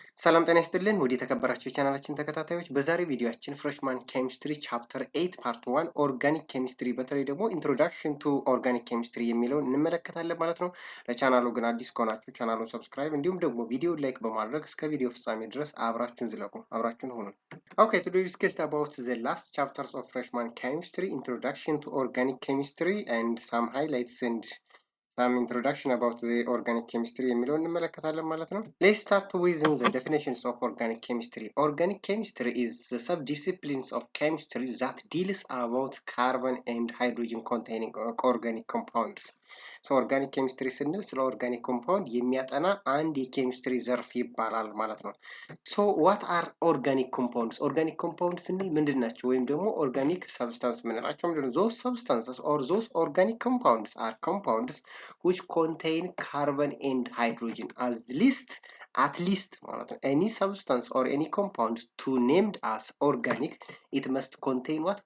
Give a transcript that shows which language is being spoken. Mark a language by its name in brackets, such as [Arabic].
[Amharic] ሰላም ጤና ይስጥልን ውድ የተከበራችሁ የቻናላችን ተከታታዮች በዛሬው ቪዲዮአችን ፍሬሽማን ኬሚስትሪ ቻፕተር 8 ፓርት 1 ኦርጋኒክ ኬሚስትሪ በተለይ ደግሞ ኢንትሮዳክሽን ቱ ኦርጋኒክ ኬሚስትሪ የሚለውን እንመለከታለን ማለት ነው። ለቻናሉ ግን አዲስ ከሆናችሁ ቻናሉን ሰብስክራይብ እንዲሁም ደግሞ ቪዲዮ ላይክ በማድረግ እስከ ቪዲዮ ፍጻሜ ድረስ አብራችሁን ዝለቁ፣ አብራችሁን ሁኑ። [English] Okay, today we discussed about the last chapters of freshman chemistry, introduction to organic chemistry and some highlights and some introduction about the organic chemistry [Amharic] የሚለውን እንመለከታለን ማለት ነው። [English] Let's start with the definitions of organic chemistry. Organic chemistry is the subdisciplines of chemistry that deals about carbon and hydrogen containing organic compounds. So organic chemistry [Amharic] ስንል ስለ [English] organic compound [Amharic] የሚያጠና አንድ የኬሚስትሪ ዘርፍ ይባላል ማለት ነው። [English] So what are organic compounds? [Amharic] Organic compounds ስንል ምንድን ናቸው? ወይም ደግሞ organic substance ምንላቸው ምንድን ነው? [English] Those substances or those organic compounds are compounds which contain carbon and hydrogen at least any substance or any compound to named as organic, it must contain what?